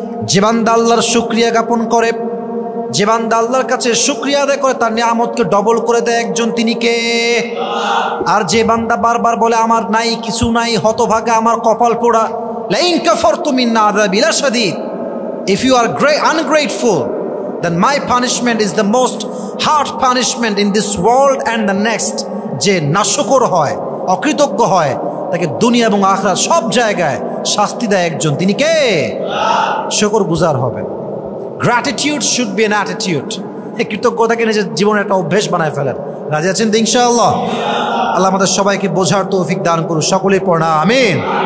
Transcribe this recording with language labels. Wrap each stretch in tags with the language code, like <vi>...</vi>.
<bn>যে বান্দা আল্লাহর শুকরিয়া জ্ঞাপন করে, যে বান্দা আল্লাহর কাছে শুকরিয়া আদায় করে, তার নিয়ামতকে ডবল করে দেয় একজন, তিনি কে? আর যে বান্দা বারবার বলে আমার নাই, কিছু নাই, হতভাগা, আমার কপাল পোড়া,</bn> <ar>লাইন কাফারতুম ইন্না আযাবী লাশাদীদ।</ar> <en>If you are ungrateful, then my punishment is the most hard punishment in this world and the next.</en> <bn>যে নাশকর হয়, অকৃতজ্ঞ হয়, তাকে দুনিয়া এবং আখিরাত সব জায়গায় শাস্তি দেয় একজন, তিনি কে? শুকর গুজার হবেন।</bn> <en>Gratitude should be an attitude.</en> <bn>কৃতজ্ঞতাকে নিজের জীবনের একটা অভ্যেস বানায় ফেলেন। রাজি আছেন তো ইনশাআল্লাহ? আল্লাহ আমাদের সবাইকে বোঝার তৌফিক দান করুন, সকলেই পড়া আমিন।</bn>